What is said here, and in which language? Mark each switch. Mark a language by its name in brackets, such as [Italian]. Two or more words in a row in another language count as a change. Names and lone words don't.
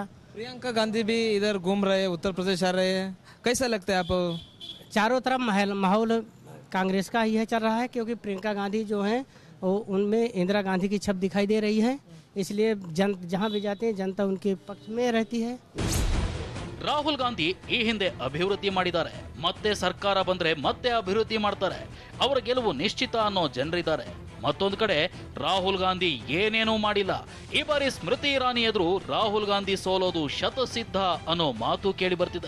[Hindi] प्रियंका गांधी भी इधर घूम रहे हैं, उत्तर प्रदेश आ रहे हैं, कैसा लगता है आप? चारों तरफ माहौल कांग्रेस का ही है चल रहा है, क्योंकि प्रियंका गांधी जो हैं वो उनमें इंदिरा गांधी की छप दिखाई दे रही है, इसलिए जहां भी जाते हैं जनता उनके पक्ष में रहती है। [Kannada] ರಾಹುಲ್ ಗಾಂಧಿ ಈ ಹಿಂದೆ ಅಭಿವೃದ್ಧಿ ಮಾಡಿದ್ದಾರೆ, ಮತ್ತೆ ಸರ್ಕಾರ ಬಂದ್ರೆ ಮತ್ತೆ ಅಭಿವೃದ್ಧಿ ಮಾಡ್ತಾರೆ. ಅವರ ಗೆಲುವು ನಿಶ್ಚಿತ ಅನ್ನೋ ಜನರಿದ್ದಾರೆ. ಮತ್ತೊಂದು ಕಡೆ ರಾಹುಲ್ ಗಾಂಧಿ ಏನೇನೂ ಮಾಡಿಲ್ಲ. ಈ ಬಾರಿ ಸ್ಮೃತಿ ಇರಾನಿ ಎದುರು ರಾಹುಲ್ ಗಾಂಧಿ ಸೋಲೋದು ಶತಸಿದ್ಧ ಅನ್ನೋ ಮಾತು ಕೇಳಿ ಬರ್ತಿದೆ.